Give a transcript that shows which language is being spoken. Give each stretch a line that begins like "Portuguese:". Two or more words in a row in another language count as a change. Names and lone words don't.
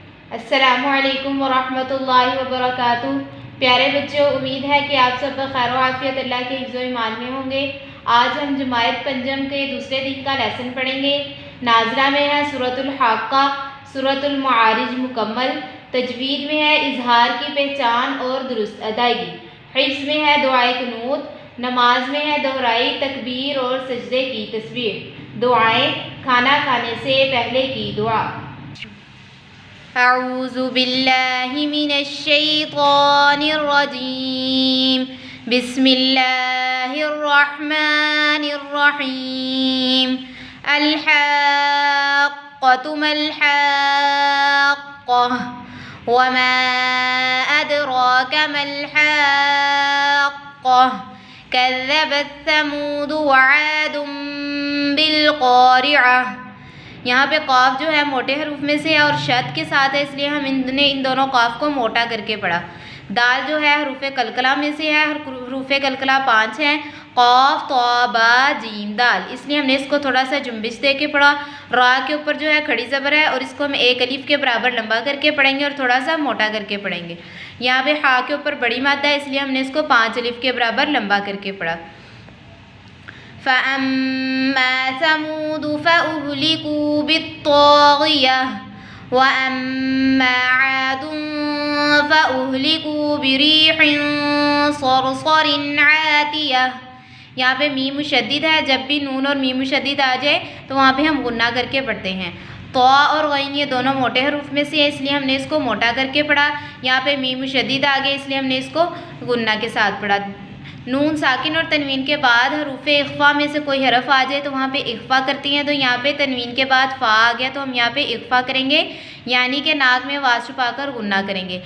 Arabic: السلام عليكم ورحمة الله وبركاته.
Hindi: प्यारे बच्चों, उम्मीद है कि आप सब खैर आफियत अल्लाह के हिफ्ज़ व ईमान में होंगे। आज हम जमायत पंजम के दूसरे दिन का लेसन पढ़ेंगे। नाज़िला में है सूरतुल हाक़ा, सूरतुल मारिज मुकम्मल। तजवीद में है इजहार की पहचान और दुरुस्त अदायगी। हिफ्ज़ में है दुआए कुनूत। नमाज में है दोहराई तकबीर और सजदे की तस्बीह। दुआएं, खाना खाने से पहले की दुआ।
Arabic: أعوذ بالله من الشيطان الرجيم. بسم الله الرحمن الرحيم. الحاقة ما الحاقة وما أدراك ما الحاقة كذبت ثمود وعاد بالقارعة.
Hindi: यहाँ पे क़ाफ जो है मोटे हरूफ में से है और शद के साथ है, इसलिए हम इन दोनों क़ाफ को मोटा करके पढ़ा। दाल जो है हरूफ कलकला में से है, हरूफ कलकला 5 हैं, क़ाफ तौ बा जीम दाल, इसलिए हमने इसको थोड़ा सा जुम्बिश दे के पढ़ा। रा के ऊपर जो है खड़ी ज़बर है और इसको हम एक अलिफ के बराबर लंबा करके पढ़ेंगे और थोड़ा सा मोटा करके पढ़ेंगे। यहाँ पे हा के ऊपर बड़ी मादा है, इसलिए हमने इसको 5 अलिफ के बराबर लंबा करके पढ़ा।
Arabic: فأما ثمود فأهلكوا بالطاغية وأما عاد فأهلكوا بريح صرصر عاتية.
Hindi: यहाँ पे मीम मुशद्दिद है, जब भी नून और मीम मुशद्दिद आ जाए तो वहाँ पे हम गुन्ना करके पढ़ते हैं। तो और गैन ये दोनों मोटे हरूफ में से है, इसलिए हमने इसको मोटा करके पढ़ा। यहाँ पे मीम मुशद्दिद आ गए, इसलिए हमने इसको गुन्ना के साथ पढ़ा। नून साकिन और तनवीन के बाद हरूफ इख्फा में से कोई हरफ आ जाए तो वहाँ पे इख्फा करती हैं, तो यहाँ पे तनवीन के बाद फ़ा आ गया तो हम यहाँ पे इख्फा करेंगे, यानी कि नाक में आवाज़ छुपाकर गुन्ना करेंगे।